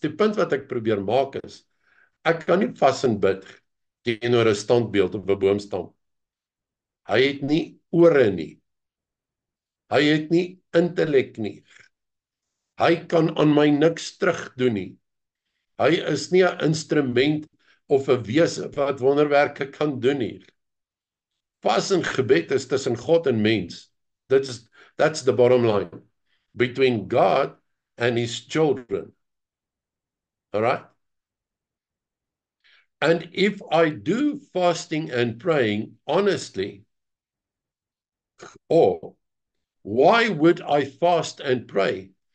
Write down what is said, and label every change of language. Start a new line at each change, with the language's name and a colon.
Afrikaans: Die punt wat ek probeer maak is, ek kan nie vas en bid teenoor 'n standbeeld op 'n boomstam. Hy het nie ore nie. Hy het nie intellek nie. Hy kan aan my niks terugdoen nie. Hy is nie 'n instrument of 'n wese wat wonderwerke kan doen nie. Vas en gebed is tussen God en mens.
English: That's the bottom line. Between God and his children. All right? And if I do fasting and praying honestly, or why would I fast and pray?